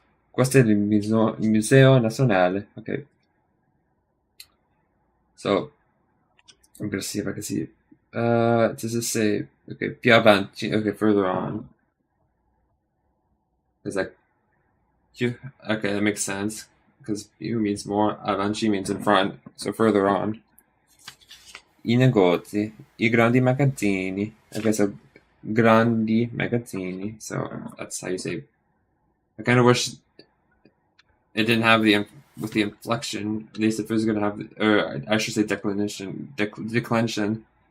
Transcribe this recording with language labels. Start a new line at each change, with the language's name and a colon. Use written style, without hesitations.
Italian: Questo è il Museo Nazionale.
English: Okay. So I'm gonna see if I can see. Does it say okay?
Italian: Più avanti.
English: Okay, further on. It's like okay, that makes sense because più means more, avanti means in front, so further on.
Italian: I negozi, I grandi magazzini.
English: Okay, so grandi magazzini. So that's how you say. I kind of wish it didn't have the with the inflection. They said it was going to have, or I should say declension.